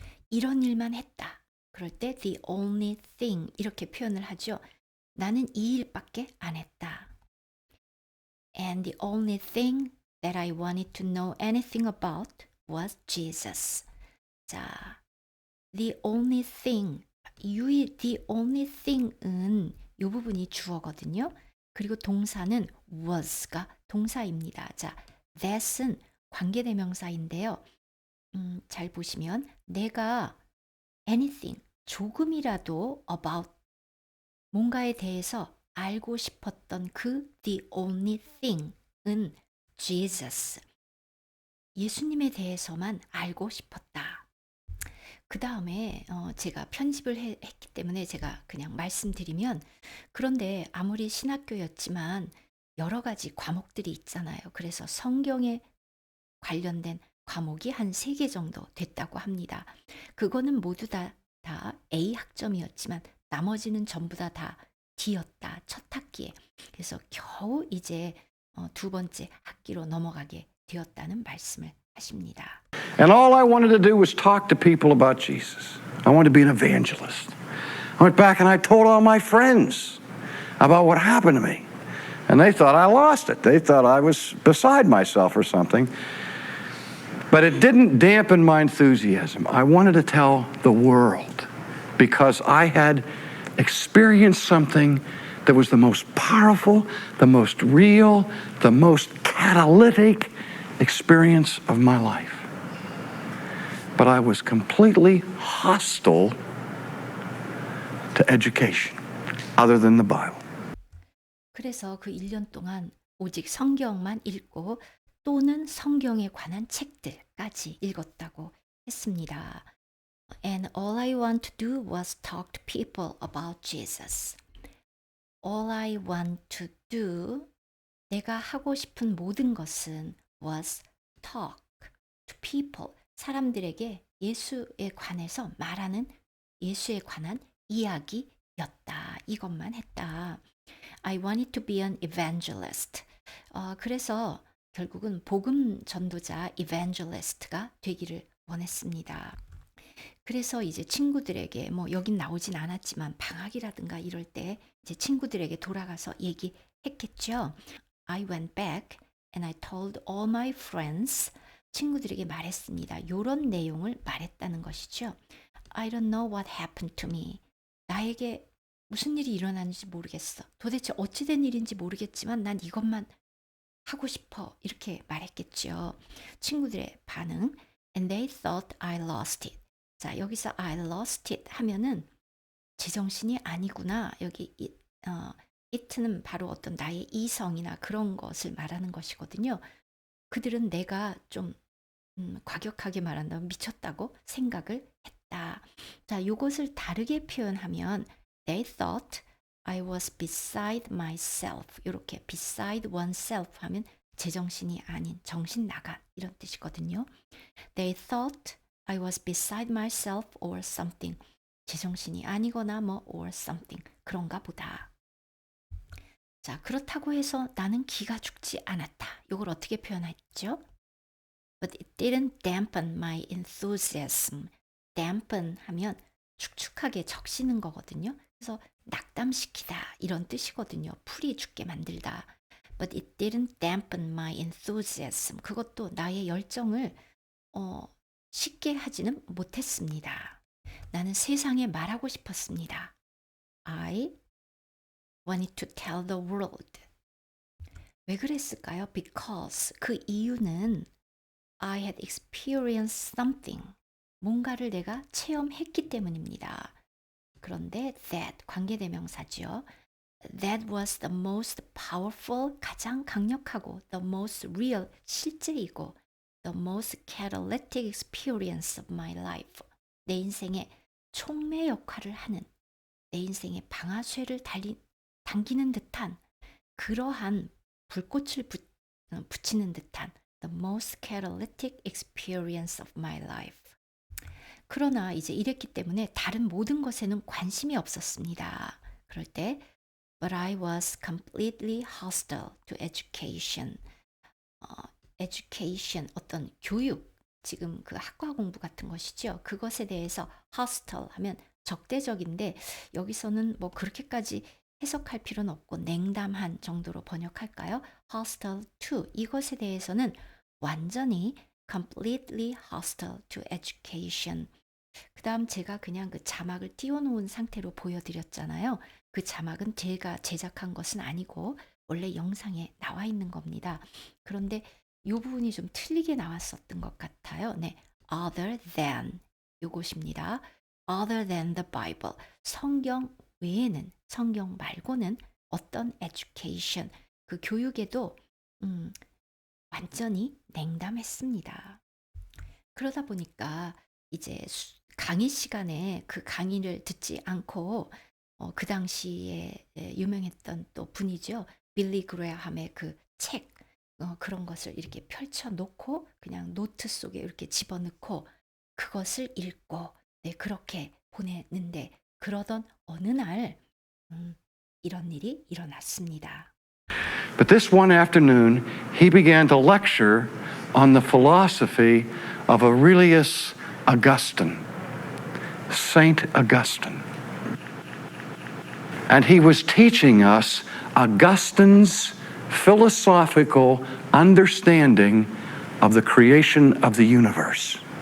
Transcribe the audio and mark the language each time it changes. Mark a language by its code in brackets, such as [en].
[ko] 이런 일만 했다. 그럴 때 [en] the only thing [ko] 이렇게 표현을 하죠. 나는 이 일밖에 안 했다. [en] And the only thing that I wanted to know anything about was Jesus. [ko] 자, [en] the only thing, the only thing [ko] 은 이 부분이 주어거든요. 그리고 동사는 was가 동사입니다. 자, that은 관계대명사인데요. 잘 보시면 내가 anything, 조금이라도 about 뭔가에 대해서 알고 싶었던 그 [en] the only thing [ko] 은 Jesus. 예수님에 대해서만 알고 싶었다. 그 다음에 제가 편집을 했기 때문에 제가 그냥 말씀드리면 그런데 아무리 신학교였지만 여러 가지 과목들이 있잖아요. 그래서 성경에 관련된 과목이 한 3개 정도 됐다고 합니다. 그거는 모두 다 A 학점이었지만 나머지는 전부 다 D였다. 첫 학기에. 그래서 겨우 이제 두 번째 학기로 넘어가게 되었다는 말씀을 하십니다. [en] And all I wanted to do was talk to people about Jesus. I wanted to be an evangelist. I went back and I told all my friends about what happened to me. And they thought I lost it. They thought I was beside myself or something. But it didn't dampen my enthusiasm. I wanted to tell the world because I had experienced something that was the most powerful, the most real, the most catalytic experience of my life. But I was completely hostile to education other than the Bible. [ko] 그래서 그 1년 동안 오직 성경만 읽고 또는 성경에 관한 책들까지 읽었다고 했습니다. [en] And all I want to do was talk to people about Jesus. All I want to do, [ko] 내가 하고 싶은 모든 것은 [en] was talk to people, [ko] 사람들에게 예수에 관해서 말하는 예수에 관한 이야기였다. 이것만 했다. [en] I wanted to be an evangelist. [ko] 그래서 결국은 복음 전도자 evangelist가 되기를 원했습니다. 그래서 이제 친구들에게 뭐 여긴 나오진 않았지만 방학이라든가 이럴 때 이제 친구들에게 돌아가서 얘기했겠죠. [en] I went back and I told all my friends. [ko] 친구들에게 말했습니다. 요런 내용을 말했다는 것이죠. [en] I don't know what happened to me. [ko] 나에게 무슨 일이 일어났는지 모르겠어. 도대체 어찌된 일인지 모르겠지만 난 이것만 하고 싶어. 이렇게 말했겠죠. 친구들의 반응. [en] And they thought I lost it. [ko] 자, 여기서 I lost it 하면은 제정신이 아니구나. 여기 it는 바로 어떤 나의 이성이나 그런 것을 말하는 것이거든요. 그들은 내가 좀 과격하게 말한다면 미쳤다고 생각을 했다. 자, 이것을 다르게 표현하면 [en] they thought I was beside myself. [ko] 이렇게 beside oneself 하면 제정신이 아닌 정신 나간 이런 뜻이거든요. [en] They thought I was beside myself or something. [ko] 제정신이 아니거나 뭐 [en] or something [ko] 그런가 보다. 자, 그렇다고 해서 나는 기가 죽지 않았다. 이걸 어떻게 표현했죠? [en] But it didn't dampen my enthusiasm. [ko] dampen 하면 축축하게 적시는 거거든요. 그래서 낙담시키다 이런 뜻이거든요. 풀이 죽게 만들다. [en] But it didn't dampen my enthusiasm. [ko] 그것도 나의 열정을 쉽게 하지는 못했습니다. 나는 세상에 말하고 싶었습니다. [en] I wanted to tell the world. [ko] 왜 그랬을까요? [en] Because [ko] 그 이유는 [en] I had experienced something. [ko] 뭔가를 내가 체험했기 때문입니다. 그런데 that 관계대명사죠. [en] That was the most powerful, [ko] 가장 강력하고 [en] the most real, [ko] 실제이고 [en] the most catalytic experience of my life. [ko] 내 인생의 촉매 역할을 하는, 내 인생의 방아쇠를 당기는 듯한 그러한 불꽃을 붙이는 듯한 [en] the most catalytic experience of my life. [ko] 그러나 이제 이랬기 때문에 다른 모든 것에는 관심이 없었습니다. 그럴 때 [en] But I was completely hostile to education. [ko] education 어떤 교육, 지금 그 학과 공부 같은 것이죠. 그것에 대해서 hostile 하면 적대적인데 여기서는 뭐 그렇게까지 해석할 필요는 없고 냉담한 정도로 번역할까요? hostile to 이것에 대해서는 완전히 [en] completely hostile to education. [ko] 그 다음 제가 그냥 그 자막을 띄워놓은 상태로 보여드렸잖아요. 그 자막은 제가 제작한 것은 아니고 원래 영상에 나와 있는 겁니다. 그런데 이 부분이 좀 틀리게 나왔었던 것 같아요. 네, other than 요것입니다. [en] other than the Bible. [ko] 성경 외에는, 성경 말고는 어떤 education, 그 교육에도 완전히 냉담했습니다. 그러다 보니까 이제 강의 시간에 그 강의를 듣지 않고 그 당시에 유명했던 또 분이죠. 빌리 그레어함의 그 책, 그런 것을 이렇게 펼쳐놓고 그냥 노트 속에 이렇게 집어넣고 그것을 읽고 네, 그렇게 보냈는데 그러던 어느 날 이런 일이 일어났습니다. [en] But this one afternoon, he began to lecture on the philosophy of Aurelius Augustine, Saint Augustine. And he was teaching us Augustine's philosophical understanding of the creation of the universe.